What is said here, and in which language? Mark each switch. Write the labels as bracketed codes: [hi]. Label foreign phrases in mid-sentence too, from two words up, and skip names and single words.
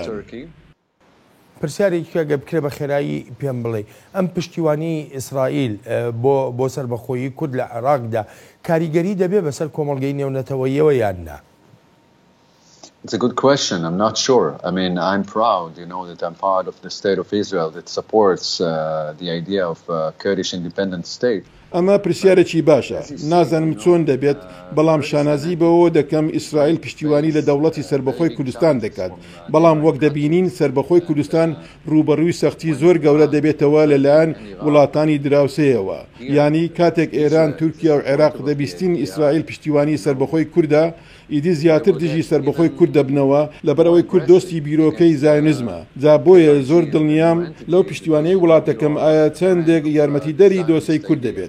[ckb] پرسیارێکی کە بکرێ بە خێرایی پێم بڵێ ئەم پشتیوانی ئیسرائیل بۆ سربەخۆیی کورد لە عێراقدا کاریگەری دەبێ بەسەر کۆمەڵگەی نێونەتەوەییەوە یاننا [en] It's a good question. I'm not sure. I mean, I'm proud, that I'm part of the state of Israel that supports the idea of a Kurdish independent state. [ckb] ئەمە پرسیارێکی باشە نازانم چۆن دەبێت بەڵام شانازی بەوە دەکەم ئیسرائیل پشتیوانی لە دەوڵەتی سربەخۆی کوردستان دەکات بەڵام وەک دەبینین سربەخۆی کوردستان ڕوبەڕووی سەختی زۆر گەورە دەبێتەوە لەلایەن وڵاتانی دراوسەیەوە یانی کاتێک ئێران تورکیا و عێراق دەبیستین ئیسرائیل پشتیوانی سربەخۆی کووردە ئیدی زیاتر دژی سربەخۆی کورد دەبنەوە لەبەرەوەی کورد دۆستی بیرۆکەی زایۆنیزمە جا بۆیە زۆر دڵنیام لەو پشتیوانەی وڵاتەکەم ئایا چەندێک یارمەتیدەری دۆسەی کورد دەبێت